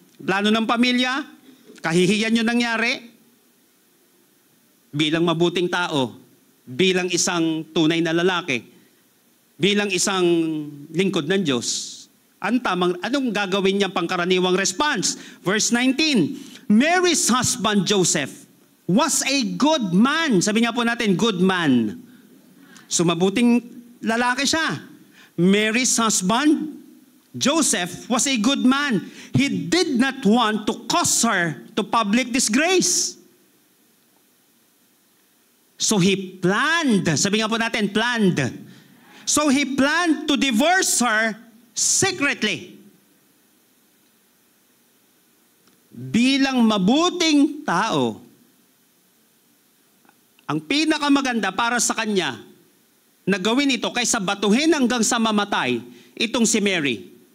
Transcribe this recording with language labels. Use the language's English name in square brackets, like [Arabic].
[Filipino] Plano ng pamilya, kahihiyan yung nangyari. Bilang mabuting tao, bilang isang tunay na lalaki, bilang isang lingkod ng Diyos, anong gagawin niya pangkaraniwang response? [English] Verse 19, Mary's husband Joseph was a good man. [Filipino] Sabi nga po natin, good man. So mabuting lalaki siya. [English] Mary's husband Joseph was a good man. He did not want to cause her to public disgrace. So he planned, [Filipino] sabi nga po natin, [English] planned. So he planned to divorce her secretly. [Filipino] Bilang mabuting tao, ang pinakamaganda para sa kanya na gawin ito kaysa batuhin hanggang sa mamatay, itong si Mary.